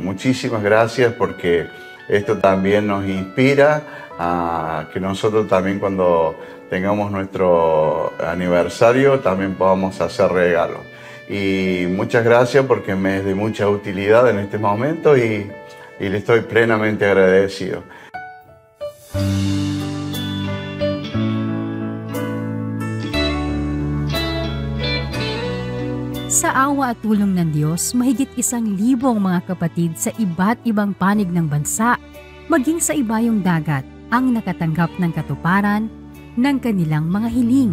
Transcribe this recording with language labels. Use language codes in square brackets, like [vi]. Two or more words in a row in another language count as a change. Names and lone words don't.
[es] Muchísimas gracias porque esto también nos inspira a que nosotros también cuando tengamos nuestro aniversario también podamos hacer regalos. Y muchas gracias porque me es de mucha utilidad en este momento y le estoy plenamente agradecido. [tl] Sa awa at tulong ng Diyos, mahigit 1,000 mga kapatid sa iba't ibang panig ng bansa, maging sa ibayong dagat, ang nakatanggap ng katuparan ng kanilang mga hiling.